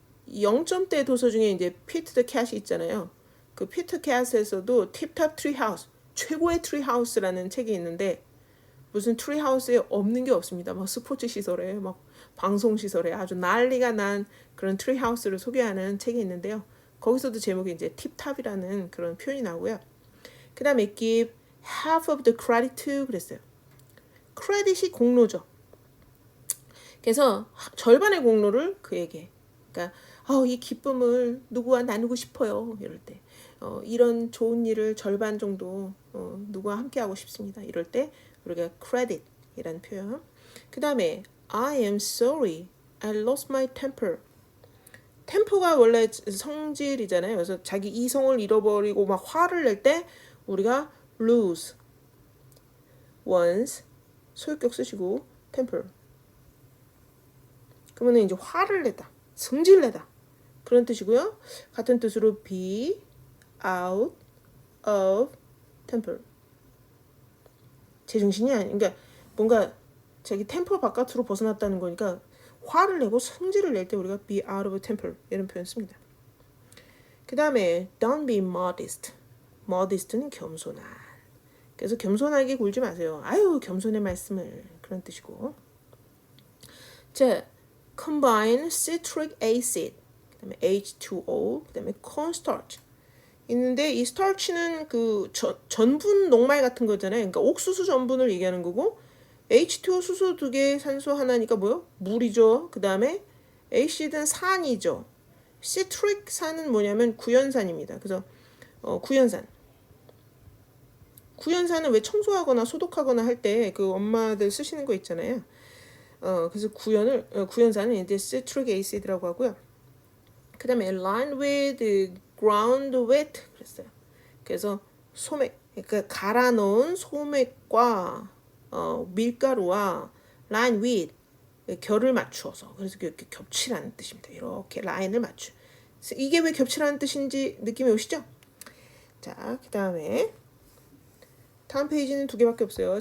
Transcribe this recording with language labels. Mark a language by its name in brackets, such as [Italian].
[Korean] 0점대 도서 중에 이제 피트 더 캣이 있잖아요. 그 피트 캣에서도 팁탑 트리하우스, 최고의 트리하우스라는 책이 있는데 무슨 트리하우스에 없는 게 없습니다. 막 스포츠 시설에, 막 방송 시설에 아주 난리가 난 그런 트리하우스를 소개하는 책이 있는데요. 거기서도 제목이 이제 팁탑이라는 그런 표현이 나오고요. 그 다음에 [English] give half of the credit to [Korean] 그랬어요. 크레딧이 공로죠. 그래서 절반의 공로를 그에게. 그러니까 이 기쁨을 누구와 나누고 싶어요. 이럴 때. 이런 좋은 일을 절반 정도 누구와 함께 하고 싶습니다. 이럴 때 우리가 credit이라는 표현. 그 다음에 [English] I am sorry. I lost my temper. [Korean] 템퍼가 원래 성질이잖아요. 그래서 자기 이성을 잃어버리고 막 화를 낼 때 우리가 [English] lose one's [Korean] 소유격 쓰시고 temper. 그러면 이제 화를 내다, 성질내다 그런 뜻이고요. 같은 뜻으로 [English] be out of temper. [Korean] 제정신이 아니. 그러니까 뭔가 자기 템퍼 바깥으로 벗어났다는 거니까 화를 내고 성질을 낼 때 우리가 [English] be out of temper [Korean] 이런 표현 씁니다. 그 다음에 [English] don't be modest. [Korean] modest는 겸손한. 그래서 겸손하게 굴지 마세요. 아유 겸손의 말씀을 그런 뜻이고. 자, [English] combine citric acid, [Korean] 그다음에 H2O, 그다음에 cornstarch 있는데 이 starch는 그 전분 녹말 같은 거잖아요. 그러니까 옥수수 전분을 얘기하는 거고 H2O 수소 2개, 산소 하나니까 뭐요? 물이죠. 그다음에 acid은 산이죠. citric 산은 뭐냐면 구연산입니다. 그래서 구연산. 구연산은 왜 청소하거나 소독하거나 할 때 그 엄마들 쓰시는 거 있잖아요. 그래서 구연산은 이제 [English] citric acid [Korean] 라고 하고요. 그다음에 [English] lined with ground wheat [Korean] 그랬어요. 그래서 소맥, 그러니까 갈아 넣은 소맥과 밀가루와 [English] line with [Korean] 결을 맞추어서 그래서 이렇게 겹치라는 뜻입니다. 이렇게 라인을 맞추. 이게 왜 겹치라는 뜻인지 느낌이 오시죠? 자, 그다음에 다음 페이지는 2개밖에 없어요.